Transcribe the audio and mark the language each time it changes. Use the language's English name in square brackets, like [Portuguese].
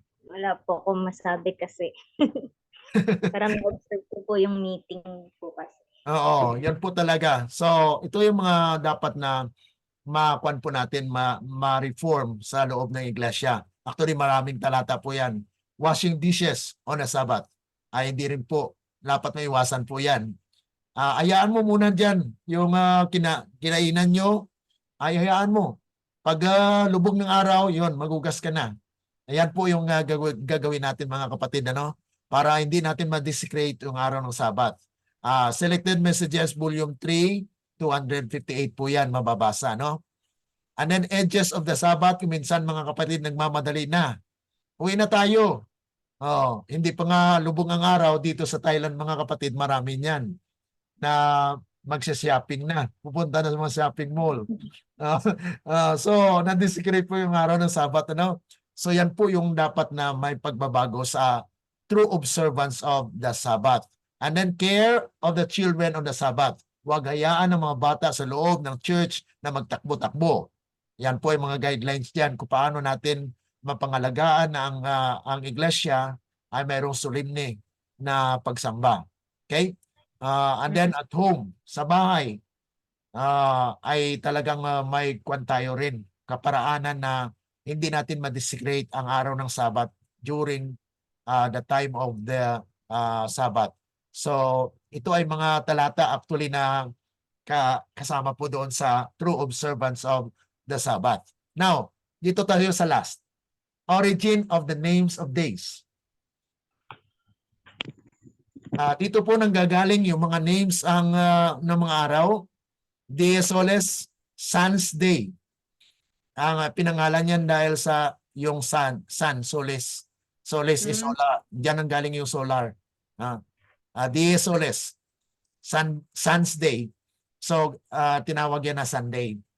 [Filipino] Wala po akong masabi kasi. Parang na-observe ko po yung meeting po kasi. Oo, yan po talaga. So, ito yung mga dapat na makuan po natin, ma-reform sa loob ng iglesia. Actually, maraming talata po yan. [English] Washing dishes on a Sabbath. [Filipino] Ay, hindi rin po. Dapat may iwasan po yan. Ayaan mo muna dyan. Yung kinainan nyo, ay hayaan mo. Pag lubog ng araw, yon magugas ka na. Ayan po yung gagawin natin mga kapatid, ano? Para hindi natin ma-desecrate yung araw ng Sabat. Selected Messages, Volume 3, 258 po yan, mababasa, no? [English] And then edges of the Sabbath, [Filipino] minsan mga kapatid nagmamadali na. Uwi na tayo. Hindi pa nga lubog ang araw dito sa Thailand mga kapatid, marami niyan na magsha-shopping na. Pupunta na sa mga shopping mall. So, na-desecrate po yung araw ng Sabat, ano? So, yan po yung dapat na may pagbabago sa [English] true observance of the Sabbath. And then care of the children on the Sabbath. [Filipino] Huwag hayaan ng mga bata sa loob ng church na magtakbo-takbo. Yan po yung mga guidelines diyan kung paano natin mapangalagaan na ang iglesia ay mayroong solemne na pagsamba. Okay? And then at home, sa bahay, ay talagang may kwan tayo rin, kaparaanan na hindi natin ma-desecrate ang araw ng Sabat [English] during the time of the Sabat. [Filipino] So, ito ay mga talata actually na kasama po doon sa [English] true observance of the Sabbath. [Filipino] Now, dito tayo sa last. [English] Origin of the names of days. [Filipino] Dito po nanggagaling yung mga names ng mga araw. Dies Solis, Sun's Day. Ang pinangalan niyan dahil sa yung sun, Solis. [English] Solis is solar. [Filipino] Diyan ang galing yung solar. [English] Dies Solis, Sun's Day. [Filipino] So, tinawag yan na Sunday.